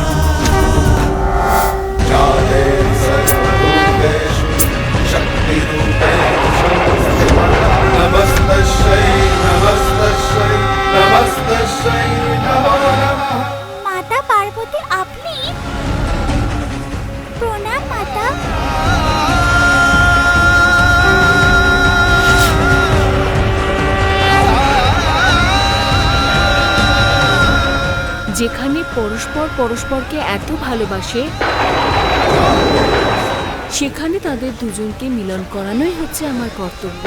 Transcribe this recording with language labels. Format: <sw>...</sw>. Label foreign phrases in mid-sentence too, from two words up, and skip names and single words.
<sa>जाते सर्वभूतेषु शक्तिरूपेषु नमस्तस्यै नमस्तस्यै नमस्तस्यै नमो नमः।</sa> <bn>মাতা পার্বতী, আপনি? প্রণাম মাতা। যেখানে পরস্পর পরস্পরকে এত ভালোবাসে সেখানে তাদের দুজনকে মিলন করানোই হচ্ছে আমার কর্তব্য।</bn>